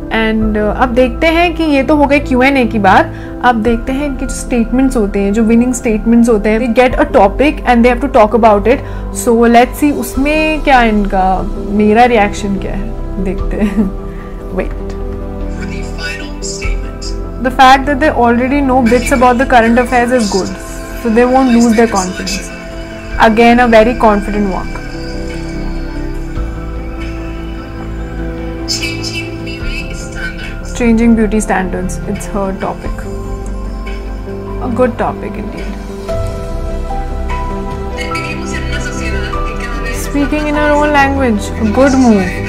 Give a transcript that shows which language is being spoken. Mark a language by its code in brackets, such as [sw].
[hi] And अब देखते हैं कि ये तो हो गए Q&A की बात, अब देखते हैं कि जो स्टेटमेंट्स होते हैं, जो विनिंग स्टेटमेंट्स होते हैं, [en] they get a topic and they have to talk about it, so let's see [hi] उसमें क्या इनका, मेरा रिएक्शन क्या है, देखते हैं. [en] Wait, For the final statement, the fact that they already know bits about the current affairs is good, so they won't lose their confidence. Again, a very confident walk. changing beauty standards. Changing beauty standards, it's her topic. A good topic indeed. [es] Vivimos en una sociedad que cada vez [en] Speaking in her own language, a good move.